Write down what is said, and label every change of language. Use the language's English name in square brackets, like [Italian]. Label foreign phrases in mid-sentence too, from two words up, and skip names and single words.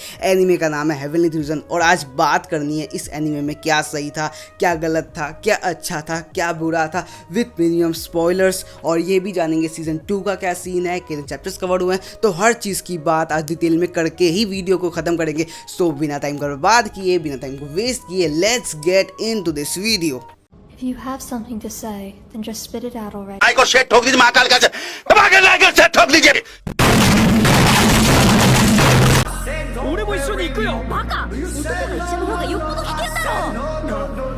[Hindi] एनीमे का नाम है हेवनली थ्रीजन और आज बात करनी है इस एनीमे में क्या सही था, क्या गलत था, क्या अच्छा था, क्या बुरा था, [English] with premium spoilers. [Hindi] और ये भी जानेंगे सीजन 2 का क्या सीन है, कितने चैप्टर्स कवर हुए हैं। तो हर चीज़ की बात आज डिटेल में करके ही वीडियो को ख़त्म करेंगे। सो बिना टाइम का बर्बाद किए, बिना टाइम को वेस्ट किए, [English] let's get into this video. If you have something to say, then just spit it out already. [Hindi] को शेट ठोक दीजिए महाकाल का शेट ठोक दीजिए। [Japanese] 俺も一緒に行くよバカ！男が医者の方がよっぽど危険だろ！